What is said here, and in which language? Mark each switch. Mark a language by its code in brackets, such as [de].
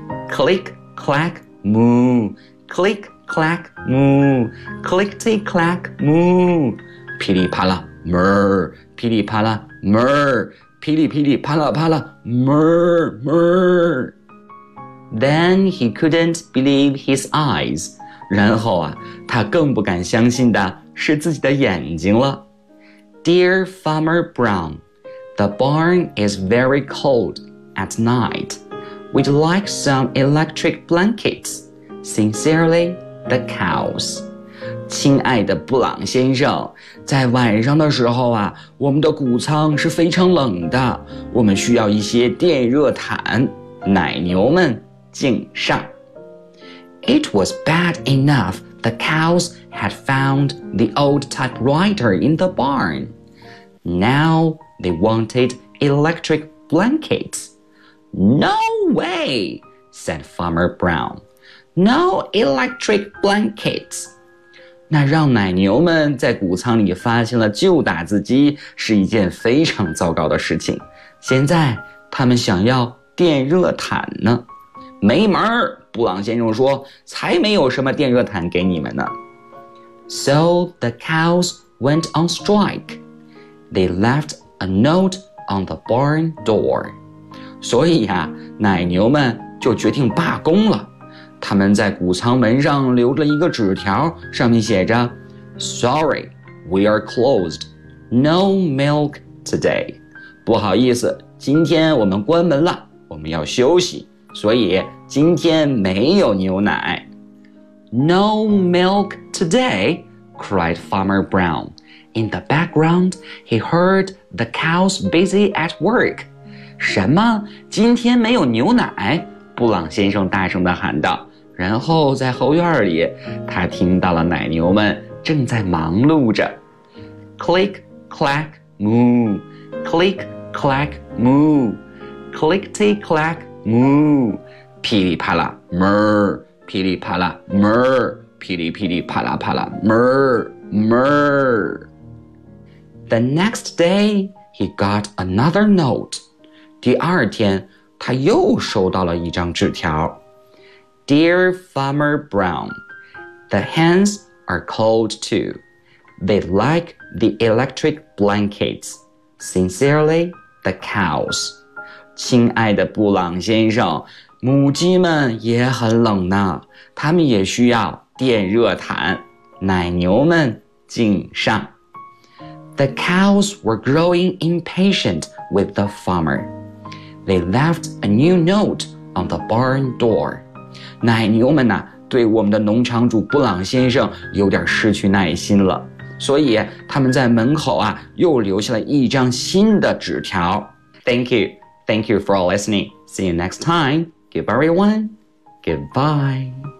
[en] ？Click clack moo, click clack moo, clickety clack moo, [zh] 噼里啪啦 murr, 噼里啪啦 murr, 噼里噼里啪啦啪啦 murr murr. [en] Then he couldn't believe his eyes. [zh] 然后啊，他更不敢相信的是自己的眼睛了。 [en] Dear Farmer Brown, the barn is very cold at night. We'd like some electric blankets. Sincerely, the cows. [zh] 亲爱的布朗先生，在晚上的时候啊，我们的谷仓是非常冷的，我们需要一些电热毯。奶牛们敬上。 [en] It was bad enough the cows had found the old typewriter in the barn. Now they wanted electric blankets. No way, said Farmer Brown. No electric blankets. [zh] 那让奶牛们在谷仓里发现了旧打字机是一件非常糟糕的事情。现在他们想要电热毯呢。没门儿。布朗先生说，才没有什么电热毯给你们呢。 [en] So the cows went on strike. They left a note on the barn door. [zh] 所以啊，奶牛们就决定罢工了。他们在谷仓门上留了一个纸条，上面写着 [en] Sorry, we are closed. No milk today. [zh] 不好意思，今天我们关门了，我们要休息。所以今天没有牛奶。 [en] No milk today, cried Farmer Brown. In the background, he heard the cows busy at work. [zh] 什么？今天没有牛奶？布朗先生大声地喊道。然后在后院里，他听到了奶牛们正在忙碌着。 [en] Click, clack, moo. Click, clack, moo. clickety clack moo， [zh] 噼里啪啦 mer， 噼里啪啦 mer， 噼里噼里啪啦啪啦 mer mer。 [en] The next day he got another note。 [zh] 第二天他又收到了一张纸条。 [en] Dear Farmer Brown, the hens are cold too. They like the electric blankets. Sincerely, the cows. [zh] 亲爱的布朗先生，母鸡们也很冷呢，他们也需要电热毯。奶牛们敬上。 [en] The cows were growing impatient with the farmer. They left a new note on the barn door. [zh] 奶牛们呢，对我们的农场主布朗先生有点失去耐心了，所以他们在门口啊又留下了一张新的纸条。 [en] Thank you for listening. See you next time. Goodbye, everyone. Goodbye.